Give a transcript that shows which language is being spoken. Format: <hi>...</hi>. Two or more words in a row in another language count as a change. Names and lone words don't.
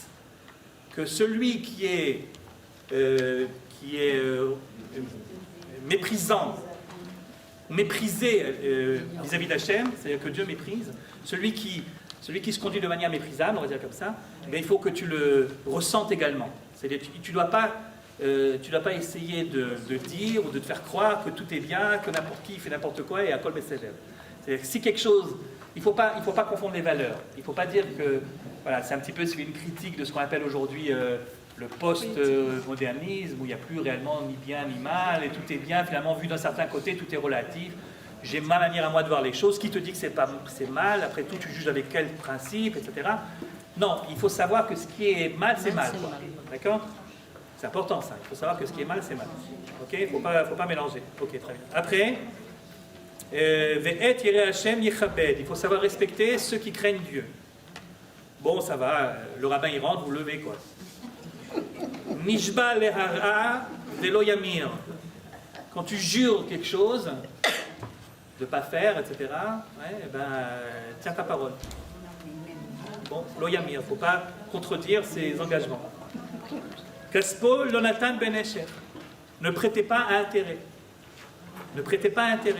<fr>Que celui qui est méprisant, méprisé vis-à-vis d'Hachem, c'est-à-dire que Dieu méprise, celui qui se conduit de manière méprisable, on va dire comme ça, mais il faut que tu le ressentes également. C'est-à-dire que tu ne dois pas essayer de dire ou de te faire croire que tout est bien, que n'importe qui fait n'importe quoi et à</fr> <he>כל בסדר.</he> <fr>C'est-à-dire que si quelque chose, il ne faut pas confondre les valeurs. Il ne faut pas dire que, voilà, c'est un petit peu une critique de ce qu'on appelle aujourd'hui le post-modernisme, où il n'y a plus réellement ni bien ni mal, et tout est bien, finalement, vu d'un certain côté, tout est relatif. J'ai ma manière à moi de voir les choses, qui te dit que c'est mal, après tout, tu juges avec quel principe, etc. Non, il faut savoir que ce qui est mal, c'est mal. D'accord? C'est important ça, il faut savoir que ce qui est mal, c'est mal. Ok? Il ne faut pas mélanger. Ok, très bien. Après,</fr> <he>ואת יראי השם יכבד.</he> <fr>Il faut savoir respecter ceux qui craignent Dieu. Bon, ça va, le rabbin il rentre, vous levez quoi.</fr> <he>נשבע להרע ולא ימיר.</he> <fr>Quand tu jures quelque chose, de ne pas faire, etc., ouais, tiens ta parole. Bon,</fr> <he>לא ימיר,</he> <fr>il ne faut pas contredire ses engagements.</fr> <he>כספו לא נתן בנשך.</he> <fr>Ne prêtez pas à intérêt. Ne prêtez pas à intérêt.</fr>